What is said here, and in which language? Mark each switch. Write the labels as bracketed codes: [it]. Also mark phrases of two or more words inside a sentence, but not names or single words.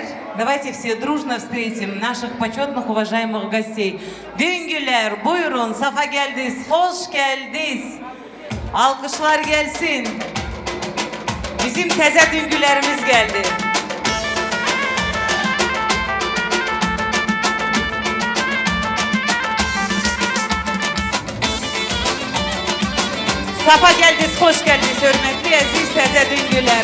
[ru] Давайте все дружно встретим наших почетных, уважаемых гостей. [tr] Düngüler, buyurun, safa geldiniz, hoş geldiniz. Alkışlar gelsin. Bizim teze düngülerimiz geldi. Safa geldiniz, hoş geldiniz hürmetli aziz teze düngüler.